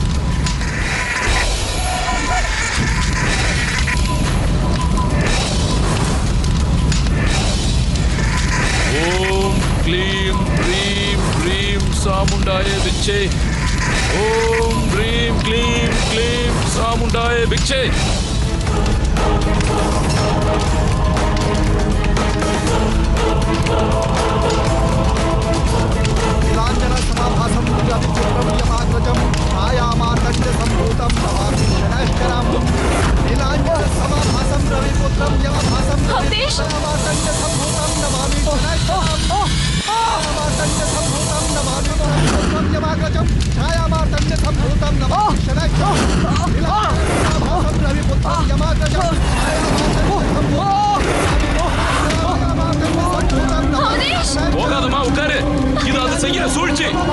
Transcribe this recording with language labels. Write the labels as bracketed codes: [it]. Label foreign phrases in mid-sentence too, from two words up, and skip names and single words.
[sa] ॐ क्लीं प्रीं प्रीं चामुण्डाय विच्चे. ॐ प्रीं क्लीं क्लीं चामुण्डाय विच्चे. नीलाञ्जन समाभासं रविपुत्रं यमाग्रजं छायामार्तण्डसम्भूतं नमामि शनैश्चरम् नीलाञ्जन समाभासं रविपुत्रं यमाभासं अवधेश! छायामार्तण्डसम्भूतं नमामि शनैश्चरम् छायामार्तण्डसम्भूतं नमामि रविपुत्रं यमाग्रजं छायामार्तण्डसम्भूतं नमामि शनैश्चरम् नीलाञ्जन समाभासं रविपुत्रं यमाग्रजं [ta] போகாதமா உட்காரு. இது அது செய்யற சூழ்ச்சி.